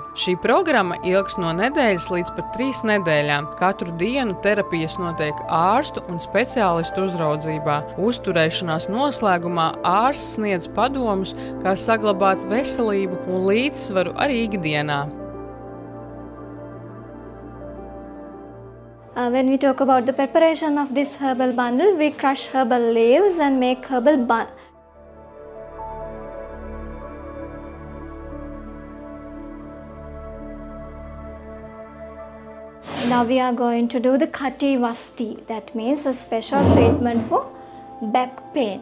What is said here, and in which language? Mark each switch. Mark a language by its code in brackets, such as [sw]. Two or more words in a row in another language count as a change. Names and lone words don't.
[lv] Šī programma ilgs no nedēļas līdz pat 3 nedēļām. Katru dienu terapijas notiek ārstu un speciālistu uzraudzībā. Uzturēšanās noslēgumā ārsts sniedz padomus, kā saglabāt veselību un līdzsvaru arī ikdienā. [en] When we talk about the preparation of this herbal bundle, we crush herbal leaves and make herbal bundle. Now we are going to do the Kati Vasti, that means a special treatment for back pain.